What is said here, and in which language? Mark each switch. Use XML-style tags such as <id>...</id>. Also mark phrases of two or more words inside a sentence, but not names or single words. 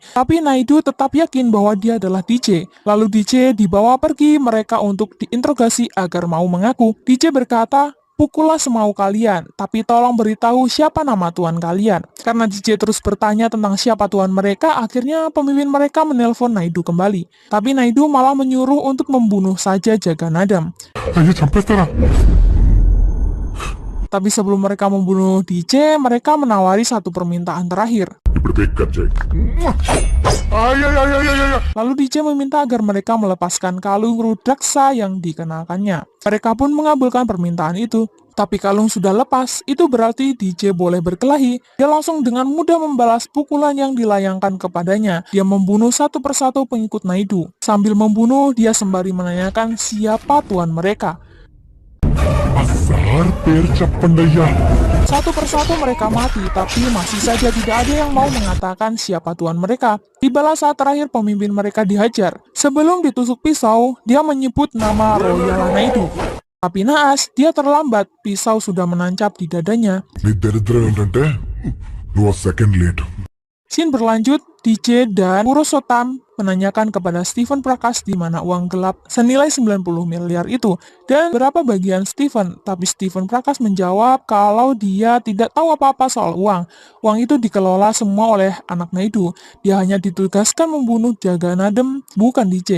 <id>Tapi Naidu tetap yakin bahwa dia adalah DJ. Lalu DJ dibawa pergi mereka untuk diinterogasi agar mau mengaku. DJ berkata, pukullah semau kalian, tapi tolong beritahu siapa nama tuan kalian. Karena DJ terus bertanya tentang siapa tuan mereka, akhirnya pemimpin mereka menelpon Naidu kembali. Tapi Naidu malah menyuruh untuk membunuh saja Jaganadem.</id> <te>అయ్యో చంపేస్తారా</te> <id>Tapi sebelum mereka membunuh DJ, mereka menawari satu permintaan terakhir.</id> <te>ఇప్పుడు పిక్ కట్ చేయి. అయ్యో</te> <id>Lalu DJ meminta agar mereka melepaskan kalung Rudraksa yang dikenakannya. Mereka pun mengabulkan permintaan itu. Tapi kalung sudah lepas, itu berarti DJ boleh berkelahi. Dia langsung dengan mudah membalas pukulan yang dilayangkan kepadanya. Dia membunuh satu persatu pengikut Naidu. Sambil membunuh, dia sembari menanyakan siapa tuan mereka.</id> <te>సార్ పేరు చెప్పండి అయ్యా</te> <id>Satu persatu mereka mati, tapi masih saja tidak ada yang mau mengatakan siapa tuan mereka. Tibalah saat terakhir pemimpin mereka dihajar. Sebelum ditusuk pisau, dia menyebut nama Royala Naidu. Tapi naas, dia terlambat. Pisau sudah menancap di dadanya.</id> <te>నీ దరిద్రం ఏంటంటే నువ్వు</te> <en>second late.</en> <id>Scene berlanjut, DJ dan Purushottam menanyakan kepada Stephen Prakash di mana uang gelap senilai 90 miliar itu dan berapa bagian Stephen. Tapi Stephen Prakash menjawab kalau dia tidak tahu apa-apa soal uang. Uang itu dikelola semua oleh anak Naidu. Dia hanya ditugaskan membunuh Jaganadem, bukan DJ.</id>